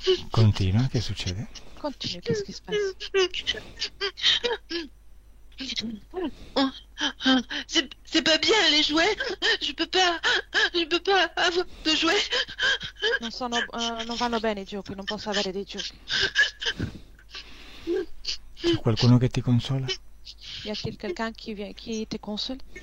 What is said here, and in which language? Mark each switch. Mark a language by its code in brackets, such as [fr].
[it] Continua, che succede? [fr] Continue, qu'est-ce qui se passe? C'est pas bien les jouets. Je peux pas avoir de jouets. [it] Non vanno bene i giochi, non posso avere dei giochi. C'è qualcuno che ti consola? [fr] Y a-t-il quelqu'un qui te console?